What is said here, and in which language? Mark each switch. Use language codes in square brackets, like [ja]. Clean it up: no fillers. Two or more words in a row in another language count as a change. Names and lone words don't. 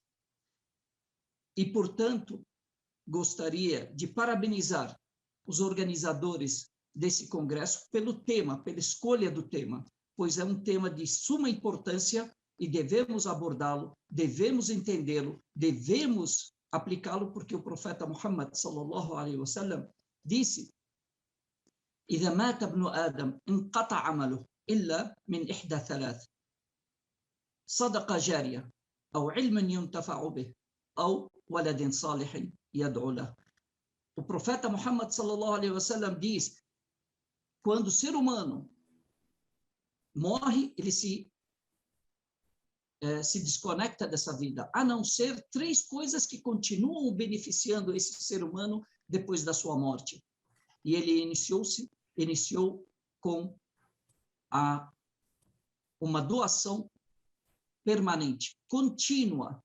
[pt] E, portanto, gostaria de parabenizar os organizadores desse congresso pelo tema, pela escolha do tema, pois é um tema de suma importância e devemos abordá-lo, devemos entendê-lo, devemos aplicá-lo, porque o profeta Muhammad [ar] صلى الله عليه وسلم [pt] disse: [ar] إذا مات ابن آدم انقطع عمله إلا من إحدى ثلاث صدقة جارية أو علم ينتفع به أو ولد صالح يدعو له. [pt] O profeta Muhammad [ar] صلى الله عليه وسلم [pt] diz: quando o ser humano morre, ele se desconecta dessa vida, a não ser três coisas que continuam beneficiando esse ser humano depois da sua morte. E ele iniciou com uma doação permanente, contínua.